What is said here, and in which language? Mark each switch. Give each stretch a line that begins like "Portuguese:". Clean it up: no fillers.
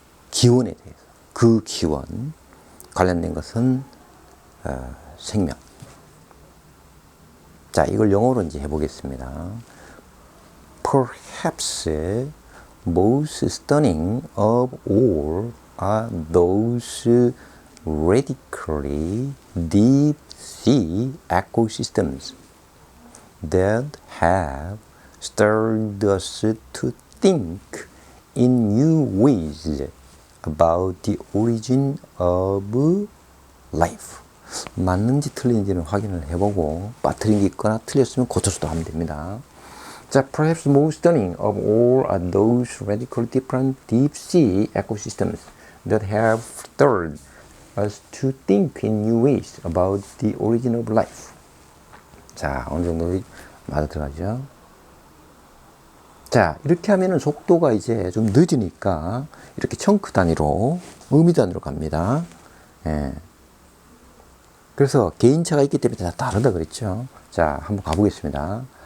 Korean: 기원에 대해서 그 기원 관련된 것은 생명. 자, 이걸 영어로 이제 해보겠습니다.
English: Perhaps most stunning of all are those radically deep sea ecosystems that have stirred us to think in new ways about the origin of life.
Korean: 맞는지 틀린지는 확인을 해보고 빠뜨린 게 있거나 틀렸으면 고쳐서도 하면 됩니다.
English: 자, perhaps most stunning of all are those radically different deep sea ecosystems that have stirred us to think in new ways about the origin of life.
Korean: 자, 어느 정도 맞아 들어가죠? 자, 이렇게 하면은 속도가 이제 좀 늦으니까 이렇게 청크 단위로, 의미 단위로 갑니다. 그래서 개인차가 있기 때문에 다 다르다 그랬죠. 자, 한번 가보겠습니다.